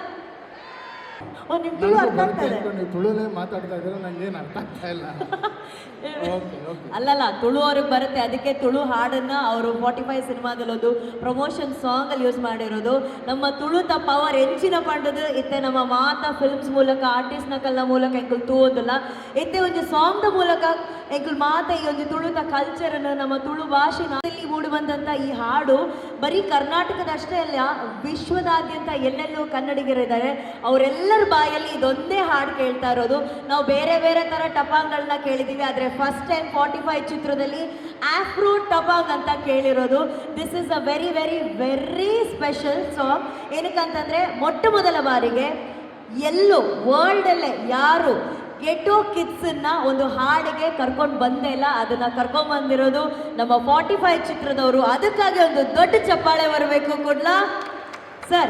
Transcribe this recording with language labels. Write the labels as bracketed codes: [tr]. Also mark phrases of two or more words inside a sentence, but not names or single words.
[kn] ನಿಮ್ಮ ತುಳು ಅರ್ಥ ಆಗ್ತಾ ಇದೆ? ತುಳುಲೇ ಮಾತಾಡ್ತಾ ಇದ್ರೆ ನಂಗೆ ಏನು ಅರ್ಥ ಆಗ್ತಾ ಇಲ್ಲ. ಅಲ್ಲಲ್ಲ, ತುಳು ಅವ್ರಿಗೆ ಬರುತ್ತೆ, ಅದಕ್ಕೆ ತುಳು ಹಾಡನ್ನ ಅವರು 45 ಸಿನಿಮಾದಲ್ಲಿ ಒಂದು [en] promotion song [kn] ಅಲ್ಲಿ ಯೂಸ್ ಮಾಡಿರೋದು. [tcy] ನಮ್ಮ ತುಳುತ ಪವರ್ ಎಂಚಿನ ಪಂಡದು ಇತ್ತೆ ನಮ್ಮ ಮಾತ ಫಿಲ್ಮ್ಸ್ ಮೂಲಕ ಆರ್ಟಿಸ್ಟ್ನ ಕಲ್ಲ ಮೂಲಕ ಎಂಕುಲ್ ತೂವೋದಿಲ್ಲ ಇತ್ತೆ ಒಂದು ಸಾಂಗ್ದ ಮೂಲಕ ಎಂಕುಲ್ ಮಾತ ಈ ಒಂದು ತುಳುತ ಕಲ್ಚರನ್ನು [kn] ನಮ್ಮ ತುಳು ಭಾಷೆ ಮೂಡಿ ಬಂದಂಥ ಈ ಹಾಡು ಬರೀ ಕರ್ನಾಟಕದಷ್ಟೇ ಅಲ್ಲ, ವಿಶ್ವದಾದ್ಯಂತ ಎಲ್ಲೆಲ್ಲೂ ಕನ್ನಡಿಗರಿದ್ದಾರೆ, ಅವರೆಲ್ಲರ ಬಾಯಲ್ಲಿ ಇದೊಂದೇ ಹಾಡು ಕೇಳ್ತಾ ಇರೋದು. ನಾವು ಬೇರೆ ಬೇರೆ ಥರ ಟಪಾಂಗ್ಗಳನ್ನ ಕೇಳಿದ್ದೀವಿ, ಆದರೆ [en] first time [kn] 45 ಚಿತ್ರದಲ್ಲಿ ಆಫ್ರೋ ಟಪಾಂಗ್ ಅಂತ ಕೇಳಿರೋದು. [en] this is a very very very special song. [kn] ಏನಕ್ಕಂತಂದರೆ ಮೊಟ್ಟ ಮೊದಲ ಬಾರಿಗೆ ಎಲ್ಲೂ ವರ್ಲ್ಡಲ್ಲೇ ಯಾರು [en] ghetto kids [kn] ಒಂದು ಹಾಡಿಗೆ ಕರ್ಕೊಂಡು ಬಂದೇ ಇಲ್ಲ, ಅದನ್ನ ಕರ್ಕೊಂಡ್ಬಂದಿರೋದು ನಮ್ಮ 45 ಚಿತ್ರದವರು. ಅದಕ್ಕಾಗಿ ಒಂದು ದೊಡ್ಡ ಚಪ್ಪಾಳೆ ಬರಬೇಕು ಕೊಡ್ಲಾ ಸರ್.